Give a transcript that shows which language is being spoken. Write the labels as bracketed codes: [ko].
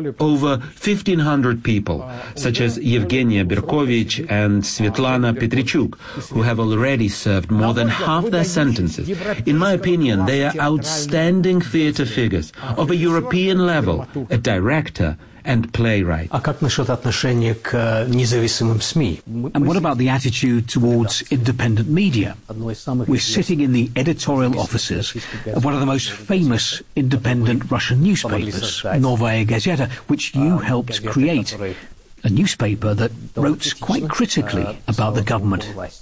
[en] Over 1,500 people, such as Yevgenia Berkovich and Svetlana Petrichuk, who have already served more than half their sentences. In my opinion, they are outstanding theater figures of a European level, a director, and playwright. [ru] А как насчет отношения к независимым СМИ? [en] And what about the attitude towards independent media? We're sitting in the editorial offices of one of the most famous independent Russian newspapers, Novaya Gazeta, which you helped create, a newspaper that wrote quite critically about the government.